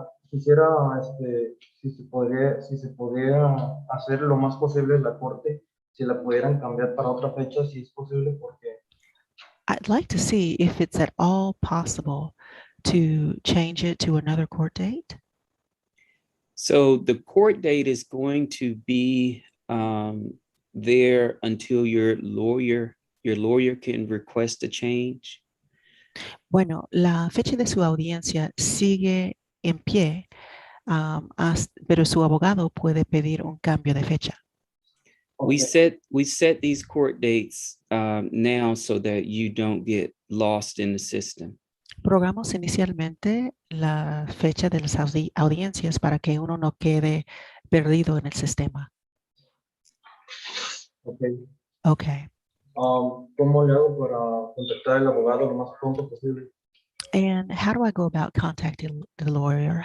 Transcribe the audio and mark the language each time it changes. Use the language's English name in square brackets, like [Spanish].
[Spanish] Quisiera, si se podría hacer lo más posible la corte, si la pudieran cambiar para otra fecha, si es posible, porque [English] I'd like to see if it's at all possible to change it to another court date. So the court date is going to be there until your lawyer can request a change. [Spanish] Bueno, la fecha de su audiencia sigue en pie, pero su abogado puede pedir un cambio de fecha. [English] We set these court dates now so that you don't get lost in the system. [Spanish] Programamos inicialmente la fecha de las audiencias para que uno no quede perdido en el sistema. [English] Okay. [Spanish] ¿Cómo le hago para contactar al abogado lo más pronto posible? [English] And how do I go about contacting the lawyer?